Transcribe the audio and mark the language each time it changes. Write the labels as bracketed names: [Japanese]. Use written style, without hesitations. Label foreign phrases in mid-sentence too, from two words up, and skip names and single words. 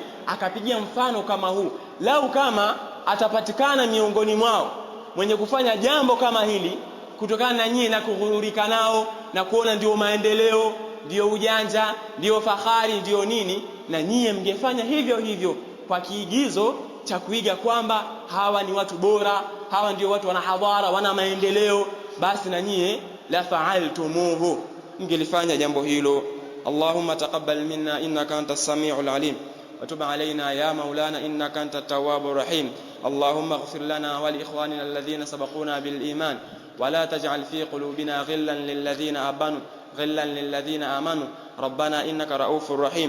[Swahili] Akapigia mfano kama huu, lau kama atapatikana miongoni mwao mwenye kufanya jambo kama hili kutokana na nyinyi na kughururika nao na kuona ndio maendeleo, ndio ujanja, ndio fahari, ndio nini, na nyinyi mngefanya hivyo hivyo kwa kiigizo cha kuiga kwamba hawa ni watu bora, hawa ndio watu wana hadhara, wana maendeleo, basi na nyinyi [Arabic] لفعلتموه, [Swahili] mngelifanya jambo hilo. [Arabic] اللهم تقبل منا إنك أنت السميع العليم وتب علينا يا مولانا إنك أنت التواب الرحيم. اللهم اغفر لنا ولإخواننا الذين سبقونا بالإيمان ولا تجعل في قلوبنا غلا للذين آمنوا ربنا إنك رؤوف رحيم.